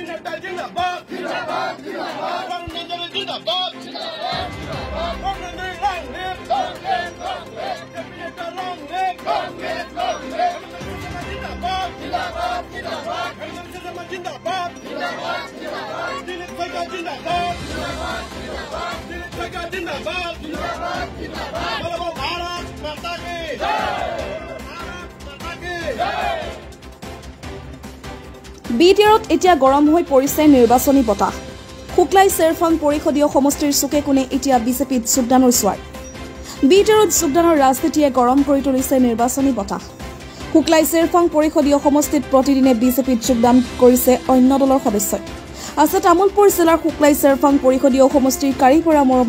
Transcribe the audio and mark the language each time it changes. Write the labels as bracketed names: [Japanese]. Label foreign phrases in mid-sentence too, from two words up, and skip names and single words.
[Hindi] नड्डा जिंदाबाद जिंदाबाद जिंदाबाद वरुण गांधी जिंदाबाद जिंदाबाद जिंदाबाद वरुण गांधी कांग्रेस कांग्रेस जेपी नड्डा कांग्रेस कांग्रेस जिंदाबाद जिंदाबाद जिंदाबाद नरेंद्र शर्मा जिंदाबाद जिंदाबाद जिंदाबाद दिलीप सरकार जिंदाबाद जिंदाबाद जिंदाबाद दिलीप सरकार जिंदाबाद जिंदाबाद जिंदाबाद बोलो भारत माता की जय भारत माता की जय [Assamese] বিটিআৰত এতিয়া গৰম হৈ পৰিছে নিৰ্বাচনী বতাহ শুক্লাই চেৰফাং পৰিষদীয় সমষ্টিৰ চুকে কোণে এতিয়া বিজেপিত যোগদানৰ স্বাৰ বিটিআৰত যোগদানৰ ৰাজনীতিয়ে গৰম কৰি তুলিছে নিৰ্বাচনী বতাহ শুক্লাই চেৰফাং পৰিষদীয় সমষ্টিত প্ৰতিদিনে বিজেপিত যোগদান কৰিছে অন্য দলৰ সদস্যই আছে তামুলপুৰ জিলাৰ শুক্লাই চেৰফাং পৰিষদীয় সমষ্টিৰ কাৰিপৰা মৰমী